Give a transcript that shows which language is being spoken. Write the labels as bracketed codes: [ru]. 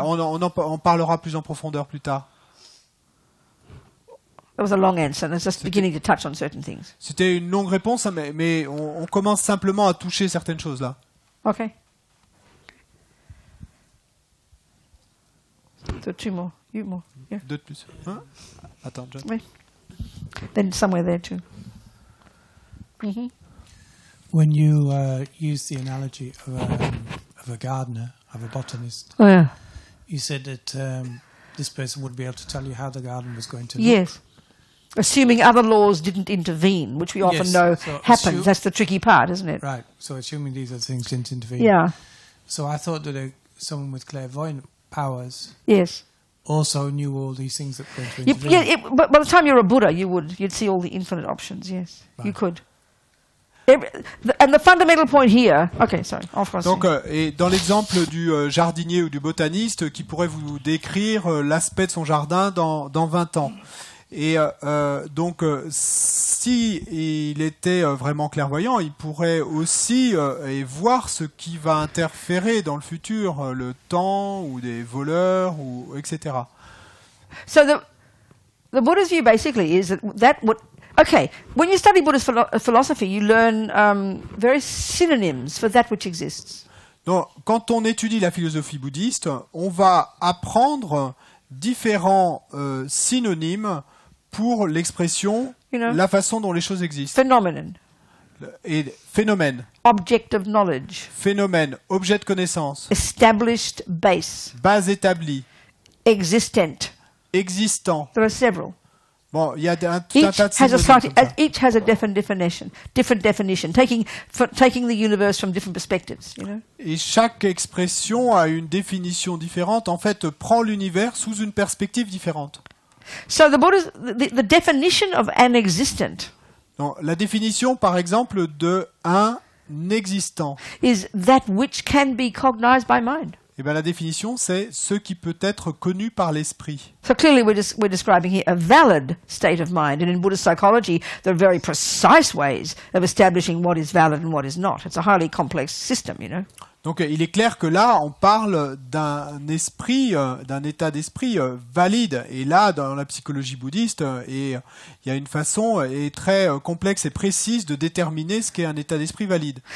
[fr] on parlera plus en profondeur plus tard. [en] That was a long answer, and it's just beginning to touch on certain things. [fr] C'était une longue réponse, mais on commence simplement à toucher certaines choses là. [en] Okay. So two more. You more. Yeah. [fr] Deux de plus. Hein? Attends, John. [en] Wait. Then somewhere there too. Mm-hmm. When you use the analogy of a gardener, of a botanist, Oh yeah. you said that this person would be able to tell you how the garden was going to look. Yes. Assuming other laws didn't intervene, which we often Yes, know so happens. That's the tricky part, isn't it? Right. So assuming these other things didn't intervene. Yeah. So I thought that someone with clairvoyant powers Yes. also knew all these things that were going to intervene. But by the time you're a Buddha, you'd see all the infinite options. Yes, you Right. could. And the fundamental point here. Okay, sorry. [fr] Donc, et dans l'exemple du jardinier ou du botaniste qui pourrait vous décrire l'aspect de son jardin dans 20 ans. Et donc, si il était vraiment clairvoyant, il pourrait aussi voir ce qui va interférer dans le futur, le temps ou des voleurs ou etc. [en] So the Buddha's view basically is that what. Okay, when you study Buddhist philosophy, you learn various synonyms for that which exists. [fr] Donc, quand on étudie la philosophie bouddhiste, on va apprendre différents synonymes pour l'expression, la façon dont les choses existent. [en] Phenomenon. [fr] Et phénomène. [en] Object of knowledge. [fr] Phénomène, objet de connaissance. [en] Established base. [fr] Base établie. [en] Existent. [fr] Existant. [en] There are several. [fr] Bon, il y a tout un tas de [en] Each has a different definition, taking the universe from different perspectives. [fr] Et chaque expression a une définition différente. En fait, prend l'univers sous une perspective différente. [en] So the definition of an existent. [fr] Donc, la définition, par exemple, de un existant. [en] Is that which can be cognized by mind. [fr] Eh bien, la définition, c'est ce qui peut être connu par l'esprit. [en] So clearly we're describing here a valid state of mind. And in Buddhist psychology, there are very precise ways of establishing what is valid and what is not. It's a highly complex system, [fr] Donc, il est clair que là, on parle d'un esprit, d'un état d'esprit valide. Et là, dans la psychologie bouddhiste, il y a une façon très complexe et précise de déterminer ce qu'est un état d'esprit valide.